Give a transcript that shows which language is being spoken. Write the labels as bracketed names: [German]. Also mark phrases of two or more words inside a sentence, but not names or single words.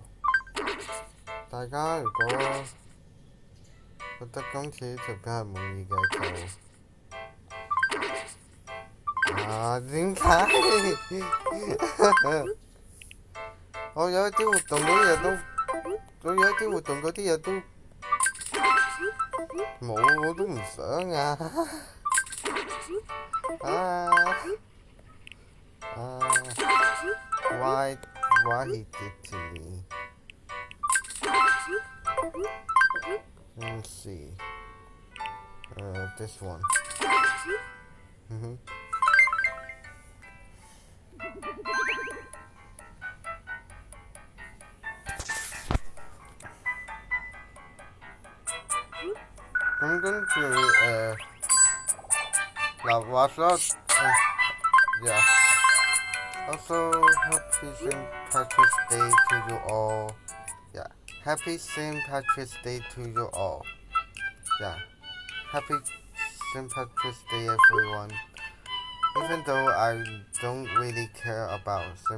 [Cantonese] 大家如果覺得今次條片係滿意嘅就點解？我有一啲活動嗰啲嘢都，我有一啲活動嗰啲嘢都冇，我都唔想啊！ [English] why he did to me? Let me see. This one. [Cantonese] 咁跟住嗱話咗 yeah. [English] Also, happy St. Patrick's Day to you all. Yeah, happy St. Patrick's Day to you all. Yeah, happy St. Patrick's Day, everyone. Even though I don't really care about St.